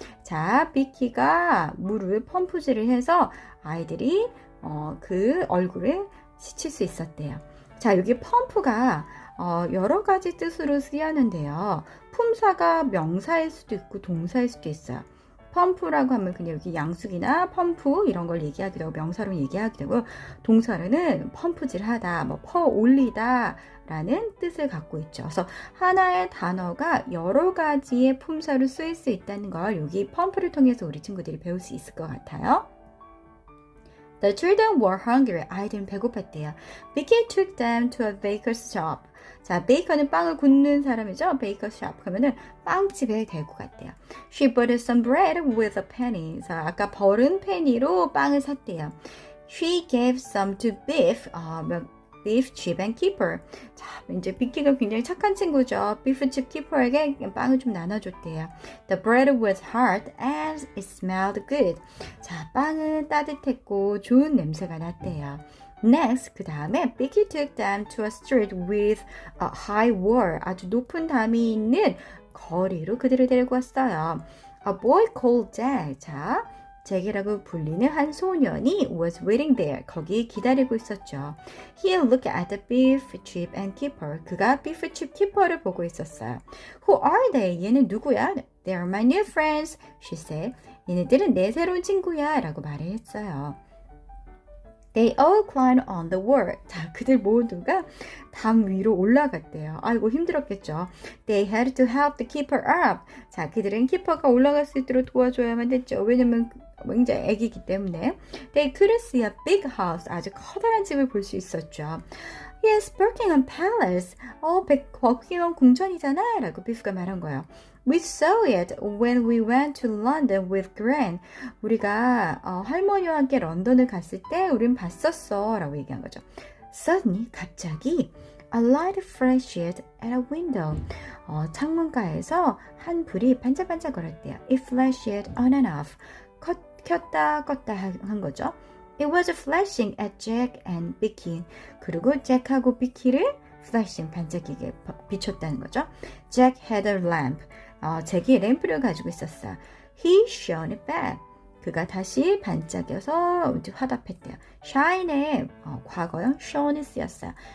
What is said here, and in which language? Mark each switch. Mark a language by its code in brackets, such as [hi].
[ko] 자, 비키가 물을 펌프질을 해서 아이들이 그 얼굴을 씻을 수 있었대요. 자, 여기 펌프가 여러 가지 뜻으로 쓰였는데요. 품사가 명사일 수도 있고 동사일 수도 있어요. 펌프라고 하면 그냥 여기 양수기나 펌프 이런 걸 얘기하기도 하고 명사로 얘기하기도 하고 동사로는 펌프질하다, 뭐 퍼올리다 라는 뜻을 갖고 있죠. 그래서 하나의 단어가 여러 가지의 품사로 쓰일 수 있다는 걸 여기 펌프를 통해서 우리 친구들이 배울 수 있을 것 같아요. [en] The children were hungry. [ko] 아이들은 배고팠대요. [en] Vicky took them to a baker's shop. [ko] 자, 베이커는 빵을 굽는 사람이죠. 베이커 샵 그러면은 빵집에 데리고 갔대요. [en] She bought some bread with a penny. [ko] 자, 아까 벌은 페니로 빵을 샀대요. [en] She gave some to Beef, Beef Chip and Keeper. [ko] 자, 이제 비키가 굉장히 착한 친구죠. Beef Chip Keeper에게 빵을 좀 나눠줬대요. [en] The bread was hard and it smelled good. [ko] 자, 빵은 따뜻했고 좋은 냄새가 났대요. [en] Next, [ko] 그 다음에 [en] Vicky took them to a street with a high wall. [ko] 아주 높은 담이 있는 거리로 그들을 데리고 왔어요. [en] A boy called Jack. [ko] 자, 잭이라고 불리는 한 소년이 [en] was waiting there. [ko] 거기 기다리고 있었죠. [en] He looked at the beef, chip and keeper. [ko] 그가 beef, chip, keeper를 보고 있었어요. [en] Who are they? [ko] 얘는 누구야? [en] They are my new friends, she said. [ko] 얘네들은 내 새로운 친구야 라고 말을 했어요. [en] They all climbed on the wall. [ko] 자, 그들 모두가 담 위로 올라갔대요. 아이고 힘들었겠죠. [en] They had to help the keeper up. [ko] 자, 그들은 키퍼가 올라갈 수 있도록 도와줘야만 됐죠. 왜냐면 굉장히 애기이기 때문에. [en] They couldn't see a big house. [ko] 아주 커다란 집을 볼 수 있었죠. [en] Yes, Buckingham Palace. [ko] 버킹엄 궁전이잖아. 라고 비프가 말한 거예요. [en] We saw it when we went to London with Gran. [ko] 우리가 할머니와 함께 런던을 갔을 때 우린 봤었어 라고 얘기한 거죠. [en] Suddenly, [ko] 갑자기 [en] a light flashed at a window. [ko] 창문가에서 한 불이 반짝반짝거렸대요. [en] It flashed on and off. [ko] 켰다 껐다 한 거죠. [en] It was flashing at Jack and Vicky. [ko] 그리고 잭하고 비키를 flashing 반짝이게 비췄다는 거죠. [en] Jack had a lamp. [ko] 잭이 램프를 가지고 있었어요. [en] He shone it back. [ko] 그가 다시 반짝여서 화답했대요. shine의 과거형 shone이 쓰였어요.